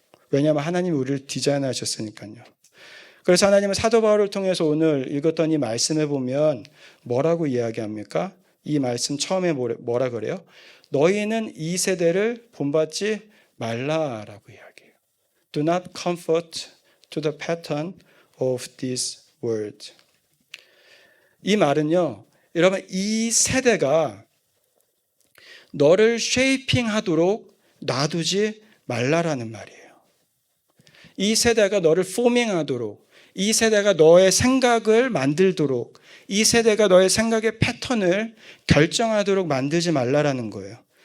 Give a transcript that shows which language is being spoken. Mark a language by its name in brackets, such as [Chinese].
[Korean] 왜냐하면 하나님이 우리를 디자인하셨으니까요. 그래서 하나님은 사도 바울을 통해서 오늘 읽었던 이 말씀에 보면 뭐라고 이야기합니까? 이 말씀 처음에 뭐라 그래요? 너희는 이 세대를 본받지 말라라고 이야기해요. [English] Do not conform to the pattern of this world. [Korean] 이 말은요, 여러분 이 세대가 너를 쉐이핑하도록 놔두지 말라라는 말이에요. 이 세대가 너를 포밍하도록, 이 세대가 너의 생각을 만들도록, 이 세대가 너의 생각의 패턴을 결정하도록 만들지 말라라는 거예요.